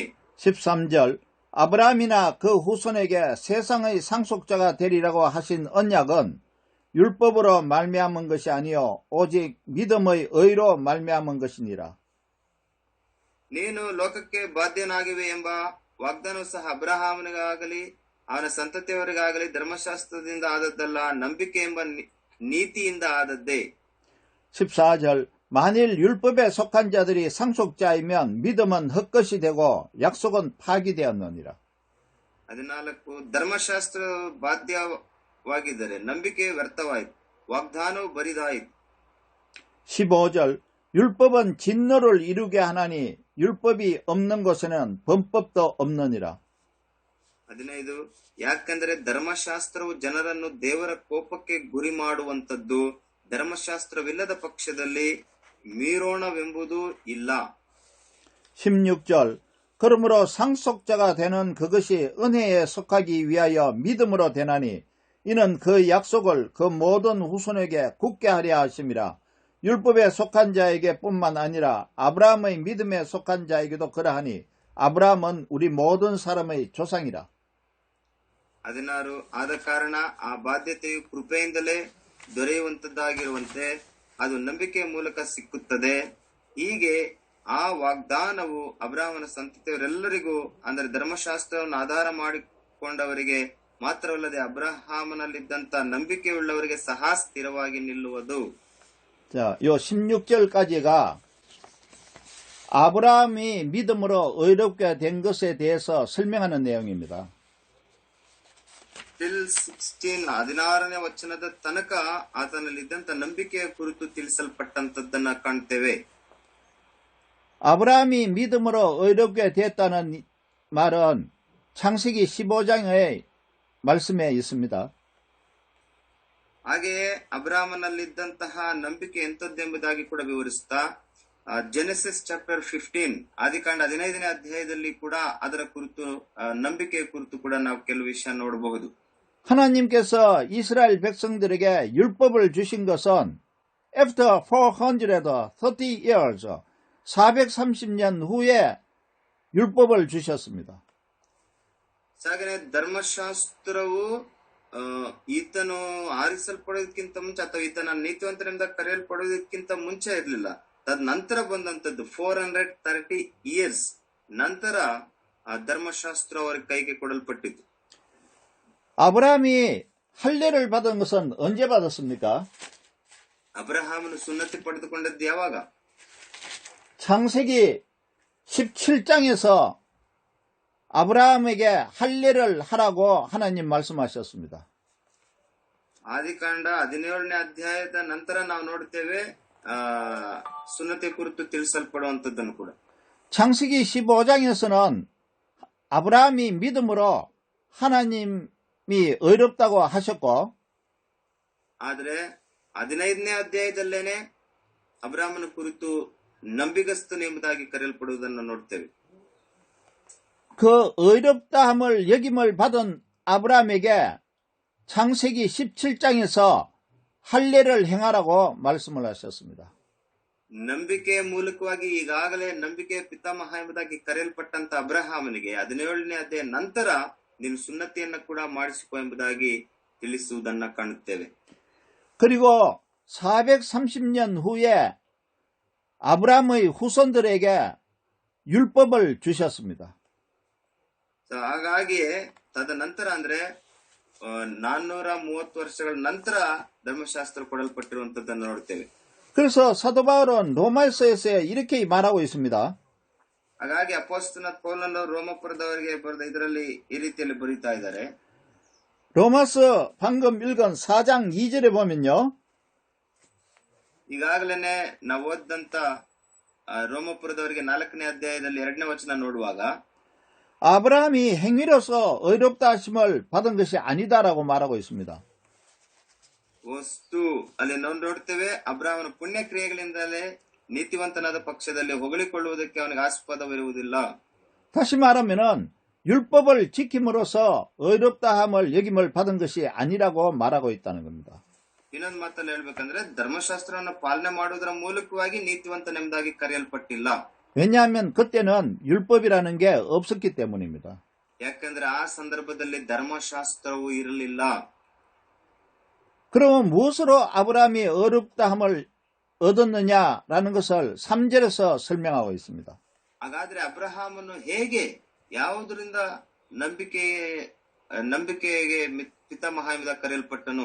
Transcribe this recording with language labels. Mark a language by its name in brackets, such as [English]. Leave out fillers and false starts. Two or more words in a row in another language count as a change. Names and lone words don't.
[Korean] 13절 아브라함이나 그 후손에게 세상의 상속자가 되리라고 하신 언약은 율법으로 말미암은 것이 아니요 오직 믿음의 의로 말미암은 것이니라. [Kannada] ನೀನು ಲೋಕಕ್ಕೆ ಬಾಧ್ಯನಾಗಿವೆ ಎಂಬ ವಾಗ್ದಾನವು ಸಹ ಅಬ್ರಹಾಮನಿಗಾಗಲಿ ಅವನ ಸಂತತಿಯವರಿಗಾಗಲಿ ಧರ್ಮಶಾಸ್ತ್ರದಿಂದ ಆದದ್ದಲ್ಲ, ನಂಬಿಕೆ ಎಂಬ ನೀತಿಯಿಂದ ಆದದ್ದೇ. [Korean] 14절 만일 율법에 속한 자들이 상속자이면 믿음은 헛것이 되고 약속은 파기되었느니라. [Kannada] 14 ಧರ್ಮಶಾಸ್ತ್ರ ಬಾಧ್ಯವಾಗಿದ್ದರೆ ನಂಬಿಕೆ ವ್ಯರ್ಥವಾಯಿತು, ವಾಗ್ದಾನವು ಬರಿದಾಯಿತು. [Korean] 15절 율법은 진노를 이루게 하나니 율법이 없는 곳에는 범법도 없느니라. [Kannada] 15 ಯಾಕೆಂದರೆ ಧರ್ಮಶಾಸ್ತ್ರವು ಜನರನ್ನು ದೇವರ ಕೋಪಕ್ಕೆ ಗುರಿ ಮಾಡುವಂತದ್ದು, ಧರ್ಮಶಾಸ್ತ್ರವಿಲ್ಲದ ಪಕ್ಷದಲ್ಲಿ ಮೀರೋಣವೆಂಬುದು ಇಲ್ಲ. [Korean] 16절 그러므로 상속자가 되는 그것이 은혜에 속하기 위하여 믿음으로 되나니 이는 그 약속을 그 모든 후손에게 굳게 하려 하심이라. 율법에 속한 자에게 뿐만 아니라 아브라함의 믿음에 속한 자에게도 그러하니 아브라함은 우리 모든 사람의 조상이라. [Kannada] 16 ಆದ ಕಾರಣ ಆ ಬಾಧ್ಯತೆಯು ಕೃಪೆಯಿಂದಲೇ ದೊರೆಯುವಂತದ್ದಾಗಿರುವಂತೆ ಅದು ನಂಬಿಕೆಯ ಮೂಲಕ ಸಿಕ್ಕುತ್ತದೆ. ಹೀಗೆ ಆ ವಾಗ್ದಾನವು ಅಬ್ರಹಾಮನ ಸಂತತಿಯವರೆಲ್ಲರಿಗೂ ಅಂದರೆ ಧರ್ಮಶಾಸ್ತ್ರವನ್ನು ಆಧಾರ ಮಾಡಿಕೊಂಡವರಿಗೆ ಮಾತ್ರವಲ್ಲದೆ ಅಬ್ರಹಾಮನಲ್ಲಿದ್ದಂತ ನಂಬಿಕೆಯುಳ್ಳವರಿಗೆ ಸಹ ಸ್ಥಿರವಾಗಿ ನಿಲ್ಲುವುದು. [Korean] 자, 요 16절까지가 아브라함이 믿음으로 의롭게 된 것에 대해서 설명하는 내용입니다. [Kannada] 16ನೇ ವಚನದ ತನಕ ಆತನಲ್ಲಿದ್ದಂತ ನಂಬಿಕೆಯ ಕುರಿತು ತಿಳಿಸಲ್ಪಟ್ಟಂತದ್ದನ್ನ ಕಾಣ್ತೇವೆ. [Korean] 아브라함이 믿음으로 의롭게 됐다는 말은 창세기 15장의 말씀에 있습니다. [Kannada] ಹಾಗೆಯೇ ಅಬ್ರಾಮನಲ್ಲಿದ್ದಂತಹ ನಂಬಿಕೆ ಎಂತದ್ದೆಂಬುದಾಗಿ ಕೂಡ ವಿವರಿಸುತ್ತಾ ಜೆನೆಸಿಸ್ ಚಾಪ್ಟರ್ 15 ಆದಿಕಾಂಡ 15ನೇ ಅಧ್ಯಾಯದಲ್ಲಿ ಕೂಡ ಅದರ ಕುರಿತು ನಂಬಿಕೆಯ ಕುರಿತು ಕೂಡ ನಾವು ಕೆಲವು ವಿಷಯ ನೋಡಬಹುದು. [Korean] 하나님께서 이스라엘 백성들에게 율법을 주신 것은 [English] after 430 years [Korean] 430년 후에 율법을 주셨습니다. [Kannada] ಹಾಗೆಯೇ ಧರ್ಮಶಾಸ್ತ್ರವು ಈತನು ಆರಿಸಲ್ಪಡೋದಕ್ಕಿಂತ ಮುಂಚೆ ಅಥವಾ ಈತನ ನೀತಿವಂತರಿಂದ ಕರೆಯಲ್ಪಡೋದಕ್ಕಿಂತ ಮುಂಚೆ ಇರಲಿಲ್ಲ. ತದ್ ನಂತರ ಬಂದಂತದ್ದು 430 years ನಂತರ ಧರ್ಮಶಾಸ್ತ್ರ ಅವರ ಕೈಗೆ ಕೊಡಲ್ಪಟ್ಟಿತು. [Korean] 아브라함이 할례를 받은 것은 언제 받았습니까? [Kannada] ಅಬ್ರಹಾಮನು ಸುನ್ನತಿ ಪಡೆದುಕೊಂಡದ್ದು ಯಾವಾಗ? [Korean] 창세기 17장에서 아브라함에게 할례를 하라고 하나님 말씀하셨습니다. [Kannada] ಆದಿಕಾಂಡ 17ನೇ ಅಧ್ಯಾಯದ ನಂತರ ನಾವು ನೋಡುತ್ತೇವೆ ಸುನ್ನತಿ ಕುರಿತು ತಿಳಿಸಲ್ಪಡುವಂತದ್ದನ್ನು ಕೂಡ. [Korean] 창세기 15장에서는 아브라함이 믿음으로 하나님이 의롭다고 하셨고, [Kannada] ಆದರೆ 15ನೇ ಅಧ್ಯಾಯದಲ್ಲೇನೆ ಅಬ್ರಾಹ್ಮನ ಕುರಿತು ನಂಬಿಗಸ್ತನು ಎಂಬುದಾಗಿ ಕರೆಯಲ್ಪಡುವುದನ್ನು ನೋಡ್ತೇವೆ. [Korean] 그 의롭다함을 여김을 받은 아브라함에게 창세기 17장에서 할례를 행하라고 말씀을 하셨습니다. [Kannada] ನಂಬಿಕೆಯ ಮೂಲಕವಾಗಿ ಈಗಾಗಲೇ ನಂಬಿಕೆಯ ಪಿತಾಮಹ ಎಂಬುದಾಗಿ ಕರೆಯಲ್ಪಟ್ಟಂತ ಅಬ್ರಹಾಮನಿಗೆ 17ನೇ ಅಧ್ಯಾಯ ನಂತರ ನೀನು ಸುನ್ನತಿಯನ್ನು ಕೂಡ ಮಾಡಿಸಿಕೊ ಎಂಬುದಾಗಿ ತಿಳಿಸುವುದನ್ನ ಕಾಣುತ್ತೇವೆ. [Korean] 그리고 430년 후에 아브라함의 후손들에게 율법을 주셨습니다. [Kannada] ಹಾಗಾಗಿಯೇ ತದನಂತರ ಅಂದ್ರೆ 430 ವರ್ಷಗಳ ನಂತರ ಧರ್ಮಶಾಸ್ತ್ರ ಕೊಡಲ್ಪಟ್ಟಿರುವಂತದ್ದನ್ನು ನೋಡ್ತೇವೆ. [Korean] 그래서 사도 바울은 로마서에서 이렇게 말하고 있습니다. [Kannada] ಹಾಗಾಗಿ ಅಪೊಸ್ತಲನಾದ ಪೌಲನು ರೋಮಪುರದವರಿಗೆ ಬರೆದ ಇದರಲ್ಲಿ ಈ ರೀತಿಯಲ್ಲಿ ಬರೀತಾ ಇದ್ದಾರೆ. [Korean] 로마서 방금 읽은 4장 2절에 보면요. [Kannada] ಈಗಾಗಲೇ ನಾವು ಓದಂತ ರೋಮಪುರದವರಿಗೆ 4ನೇ ಅಧ್ಯಾಯದಲ್ಲಿ 2ನೇ ವಚನ ನೋಡುವಾಗ [Korean] 아브라함이 행위로서 의롭다 하심을 받은 것이 아니다라고 말하고 있습니다. [Kannada] ವಸ್ತು ಅಲ್ಲಿ ನಾವು ನೋಡ್ತೇವೆ ಅಬ್ರಾಹ್ಮನ ಪುಣ್ಯ ಕ್ರಿಯೆಗಳಿಂದಲೇ ನೀತಿವಂತನಾದ ಪಕ್ಷದಲ್ಲಿ ಹೊಗಳಿಕೊಳ್ಳುವುದಕ್ಕೆ ಅವನಿಗೆ ಆಸ್ಪದವಿರುವುದಿಲ್ಲ. [Korean] 다시 말하면은 율법을 지킴으로써 의롭다함을 여김을 받은 것이 아니라고 말하고 있다는 겁니다. [Kannada] ಇನ್ನೊಂದು ಮಾತಲ್ಲಿ ಹೇಳ್ಬೇಕಂದ್ರೆ ಧರ್ಮಶಾಸ್ತ್ರವನ್ನು ಪಾಲನೆ ಮಾಡುವುದರ ಮೂಲಕವಾಗಿ ನೀತಿವಂತನೆಂಬುದಾಗಿ ಕರೆಯಲ್ಪಟ್ಟಿಲ್ಲ. [Korean] 왜냐하면 그때는 율법이라는 게 없었기 때문입니다. [Kannada] ಯಾಕಂದ್ರೆ ಆ ಸಂದರ್ಭದಲ್ಲಿ ಧರ್ಮಶಾಸ್ತ್ರವು ಇರಲಿಲ್ಲ. [Korean] 그러면 무엇으로 아브라함이 의롭다함을 얻었느냐라는 것을 3절에서 설명하고 있습니다. [Kannada] ಹಾಗಾದ್ರೆ ಅಬ್ರಹಾಮನು ಹೇಗೆ ಯಾವುದರಿಂದ ನಂಬಿಕೆಗೆ ಪಿತಾಮಹ ಎಂಬುದಾಗಿ ಕರೆಯಲ್ಪಟ್ಟನು?